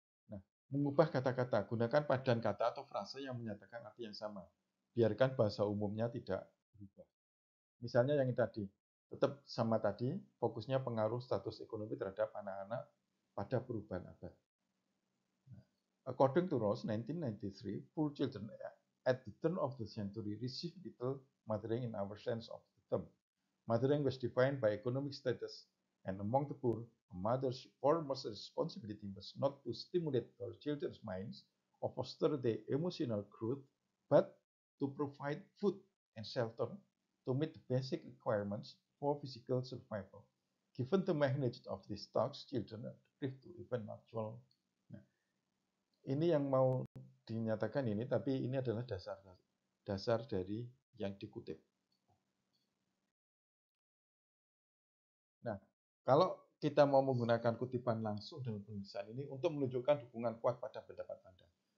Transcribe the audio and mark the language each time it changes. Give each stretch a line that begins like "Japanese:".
Indonesian: Nah, mengubah kata-kata, gunakan padan kata atau frase yang menyatakan arti yang sama. Biarkan bahasa umumnya tidak berubah. Misalnya yang tadi, tetap sama tadi, fokusnya pengaruh status ekonomi terhadap anak-anak pada perubahan abad.
English: According to Ross, 1993, poor children at the turn of the century received little mothering in our sense of the term. Mothering was defined by economic status, and among the poor, a mother's foremost responsibility was not to stimulate her children's minds or foster their emotional growth, but to provide food and shelter to meet the basic requirements for physical survival. Given the magnitude of these tasks, children are deprived to even natural.
Indonesian: Nah, ini yang mau dinyatakan ini, tapi ini adalah dasar dari yang dikutip. Nah, kalau kita mau menggunakan kutipan langsung dalam penulisan ini untuk menunjukkan dukungan kuat pada pendapat Anda.